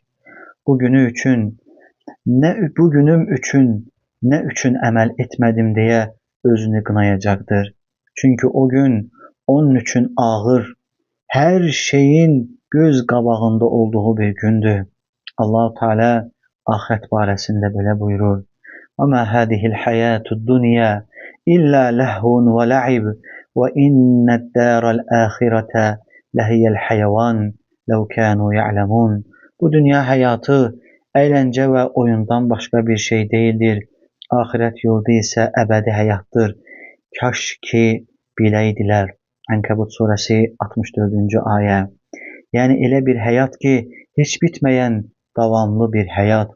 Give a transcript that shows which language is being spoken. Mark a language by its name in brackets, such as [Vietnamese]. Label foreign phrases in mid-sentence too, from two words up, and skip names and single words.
[Turkish] Bugünüm üçün ne üçün əməl etmedim diye özünü qınayacaktır. Çünkü o gün onun üçün ağır, her şeyin [Azerbaijani] göz qabağında [Turkish] olduğu bir gündür. [Azerbaijani] Allah Teala ahiret barəsində belə buyurur. [Arabic] وَمَا هَذِهِ الْحَيَاةُ الدُّنْيَا إِلَّا لَهْوٌ وَلَعِبٌ وَإِنَّ الدَّارَ الْآخِرَةَ لَهِيَ الْحَيَوَانُ لَوْ كَانُوا يَعْلَمُونَ. [Turkish] Bu dünya hayatı eğlence ve oyundan başka bir şey değildir. Ahiret yurdu ise ebedi hayattır. Kaş ki bileydiler. Ankebut suresi 64. ayet. Yani elə bir hayat ki hiç bitmeyen davamlı bir hayat.